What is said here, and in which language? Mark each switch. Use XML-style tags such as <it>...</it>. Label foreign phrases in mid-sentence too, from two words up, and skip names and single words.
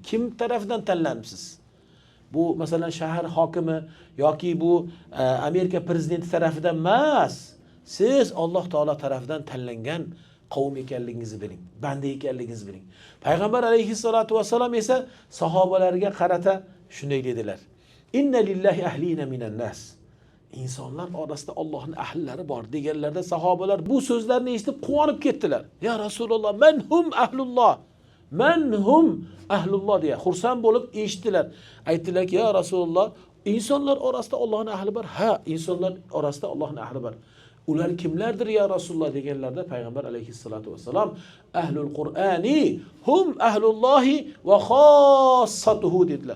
<uz>Kim tarafidan tanlanibsiz? Bu masalan shahar hokimi yoki bu Amerika prezidenti tarafidan emas. Siz Alloh taolo tarafidan tanlangan qavm ekanligingizni biling, banda ekanligingizni biling. Payg'ambar</uz> <ar>عليه الصلاة والسلام</ar> <uz>esa sahobalarga qarata shunday dedilar:</uz> <ar>"إن لله أهلين من الناس."</ar> <uz>insonlar orasida Allohning ahllari bor deganlarda sahobalar bu so'zlarni eshitib quvonib ketdilar.</uz> <ar>يا رسول الله، من هم أهل الله. من هم أهل الله</ar> <uz>deya xursand bo'lib eshitdilar. Aytdilarki,</uz> <ar>يا رسول الله,</ar> <uz>insonlar orasida Allohning ahli bor. Ha, insonlar orasida Allohning ahli bor. Ular kimlardir</uz> <ar>يا رسول الله</ar> <uz>deganlarda payg'ambar</uz> <ar>عليه الصلاة والسلام أهل القرآن هم أهل الله وخاصته</ar> <uz>dedilar.</uz>